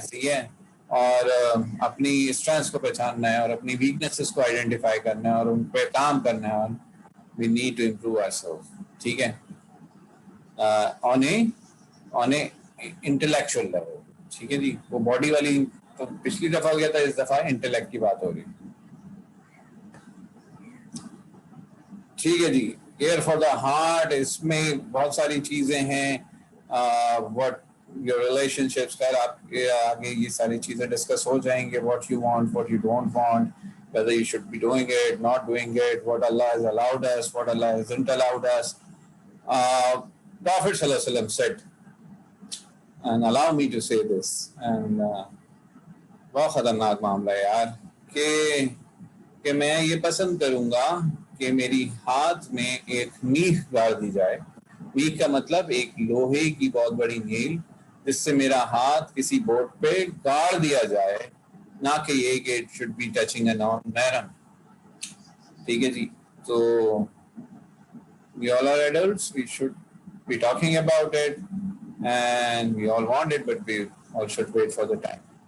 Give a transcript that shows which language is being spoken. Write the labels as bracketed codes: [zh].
[ur] صحیح ہے, اور اپنی اسٹرینتھس کو پہچاننا ہے اور اپنی ویکنیسز کو آئیڈینٹیفائی کرنا ہے اور ان پہ کام کرنا ہے. [en] اور we need to improve our self. [ur] ٹھیک ہے, [en] on a intellectual level. [ur] ٹھیک ہے جی, وہ باڈی والی تو پچھلی دفعہ ہو گیا تھا, اس دفعہ انٹلیکٹ کی بات ہو رہی. ٹھیک ہے جی, [en] care for the heart, [ur] اس میں بہت ساری چیزیں ہیں. [en] what your relationships, [ur] خیر آپ کے آگے یہ ساری چیزیں ڈسکس ہو جائیں گے. [en] what you want, what you don't want, whether you should be doing it, not doing it, what Allah has allowed us, what Allah hasn't allowed us. Prophet sallallahu alaihi wasallam said, and allow me to say this, [ur] and بہت خطرناک معاملہ ہے یار, کہ میں یہ پسند کروں گا کہ میری ہاتھ میں ایک میخ گاڑ دی جائے. میخ کا مطلب ایک لوہے کی بہت بڑی نیل, جس سے میرا ہاتھ کسی بورڈ پہ گاڑ دیا جائے, نہ کہ یہ کہ [en] it should be touching a non-mahram. [ur] ٹھیک ہے جی, تو [en] we all are adults, we should be talking about it, and we all want it, but we all should wait for the time.